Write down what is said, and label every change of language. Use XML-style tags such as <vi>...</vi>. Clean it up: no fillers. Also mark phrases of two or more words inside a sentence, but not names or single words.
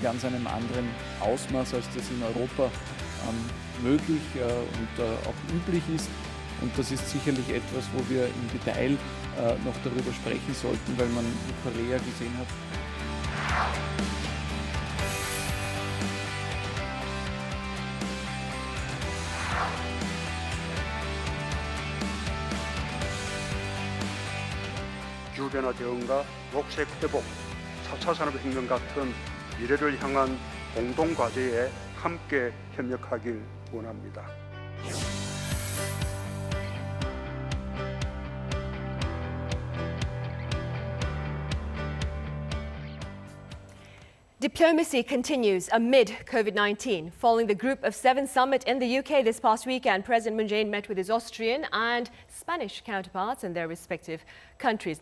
<de>ganz einem anderen Ausmaß, als das in Europa möglich und auch üblich ist. Und das ist sicherlich etwas, wo wir im Detail noch darüber sprechen sollten, weil man in Korea gesehen hat.</de> <ko>기후변화 대응과 녹색 회복, 4차 산업혁명 같은 미래를 향한 공동과제에 함께 협력하길 원합니다.</ko> <en>Diplomacy continues amid COVID-19. Following the Group of Seven summit in the UK this past weekend, President Moon Jae-in met with his Austrian and Spanish counterparts in their respective countries.</en>